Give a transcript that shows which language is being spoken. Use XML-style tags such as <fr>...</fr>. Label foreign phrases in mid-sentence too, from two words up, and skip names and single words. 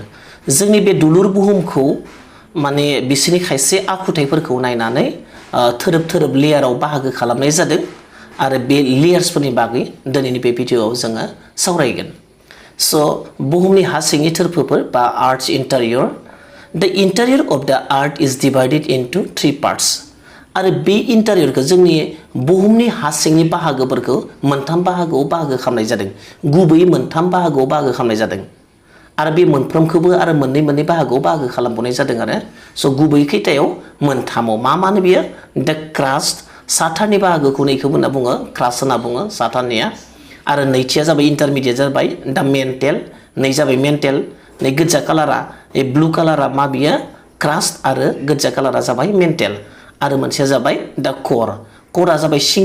<brx>जोंनि बे दुलुर बुहुमखौ माने बिसोरनि खायसे आखुथायफोरखौ नायनानै थोरोब थोरोब लेयाराव बाहागो खालामनाय जादों आरो बे लेयार्सफोरनि बागै दिनैनि बे भिडिअआव जोङो सावरायगोन। बुहुमनि हा सिंनि थोरफोफोर बा</brx> <en>earth's interior. The interior of the earth is divided into 3 parts.</en> <brx>आरो बे इन्टारियरखौ जोंनि बुहुमनि हा सिंनि बाहागोफोरखौ मोनथाम बाहागोआव बाहागो खालामनाय जादों। गुबैयै मोनथाम बाहागोआव बाहागो खालामनाय जादों आरो बे मोनफ्रोमखौबो आरो मोननै बाहागोआव बाहागो खालामबावनाय जादों आरो गुबै खैथायाव मोनथामाव मा बियो</brx> <en>the crust</en> <brx>साथारनि बाहागोखौ नैखौबो होनना बुङो क्रास्ट होनना बुङो साथारनिया आरो नैथिया जाबाय इन्टारमिडियेट जाबाय</brx> <en>the mantle</en> <brx>नै जाबाय मेन्टेल नै गोजा कालारा</brx> <en>blue colour</en> <brx>मा बियो क्रास्ट आरो गोजा कालारा जाबाय मेन्टेल आरो मोनसेया जाबाय</brx> <en>the core</en> <brx>जाबाय</brx>